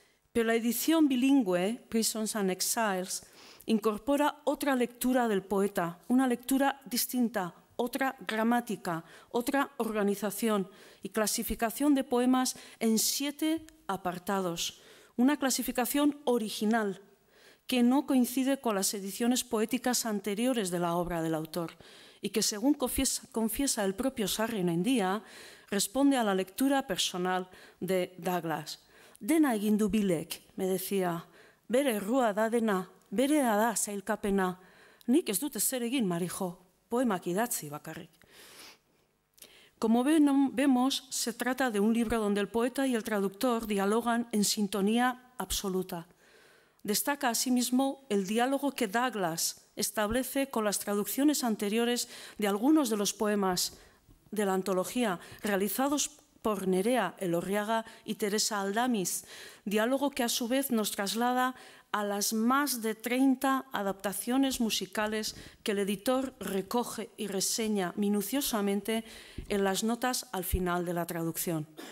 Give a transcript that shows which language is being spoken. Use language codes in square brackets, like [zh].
[es] Pero la edición bilingüe, Prisons and Exiles, incorpora otra lectura del poeta, una lectura distinta, otra gramática, otra organización y clasificación de poemas en 7 apartados. Una clasificación original que no coincide con las ediciones poéticas anteriores de la obra del autor y que, según confiesa el propio Sarrionandia, responde a la lectura personal de Douglas. [eu] Dena egin du Bilek, [es] me decía, [eu] bere errua da dena, berea da sailkapena, nik ez dut ezer egin, Marijo, poemak idatzi bakarrik. [es] Como vemos, se trata de un libro donde el poeta y el traductor dialogan en sintonía absoluta. Destaca asimismo el diálogo que Douglas establece con las traducciones anteriores de algunos de los poemas de la antología realizados por Nerea Elorriaga y Teresa Aldamiz, diálogo que a su vez nos traslada a las más de 30 adaptaciones musicales que el editor recoge y reseña minuciosamente en las notas al final de la traducción.